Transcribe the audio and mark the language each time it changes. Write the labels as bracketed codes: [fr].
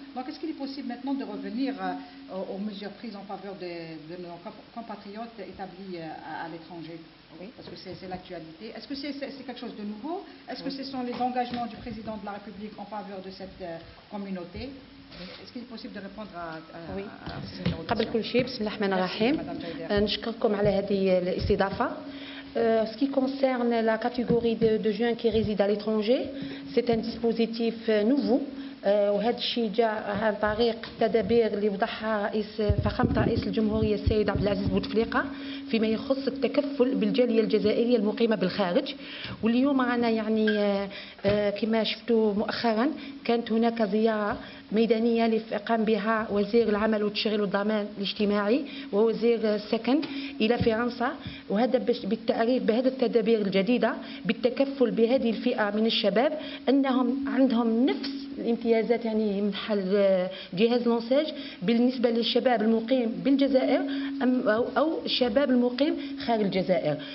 [fr] Donc est-ce qu'il est possible maintenant de revenir aux mesures prises en faveur de nos compatriotes établis à l'étranger? Oui. Parce que c'est l'actualité. Est-ce que c'est quelque chose de nouveau? Est-ce que ce sont les engagements du président de la République en faveur de cette communauté? Est-ce qu'il est possible de répondre à ces interrogations? [ar] قبل كل شيء بسم الله الرحمن الرحيم نشكركم على هذه الاستضافة. [fr] Ce qui concerne la catégorie de jeunes qui résident à l'étranger, c'est un dispositif nouveau. [ar] وهذا الشيء جاء عن طريق التدابير اللي وضعها فخامة رئيس الجمهورية السيد عبد العزيز بوتفليقة فيما يخص التكفل بالجالية الجزائرية المقيمة بالخارج. واليوم رانا يعني كما شفتوا مؤخرا كانت هناك زيارة ميدانية اللي قام بها وزير العمل والتشغيل والضمان الاجتماعي ووزير السكن إلى فرنسا، وهذا بالتعريف بهذه التدابير الجديدة بالتكفل بهذه الفئة من الشباب أنهم عندهم نفس الامتيازات يعني من حل جهاز لونساج بالنسبة للشباب المقيم بالجزائر أو الشباب المقيم خارج الجزائر.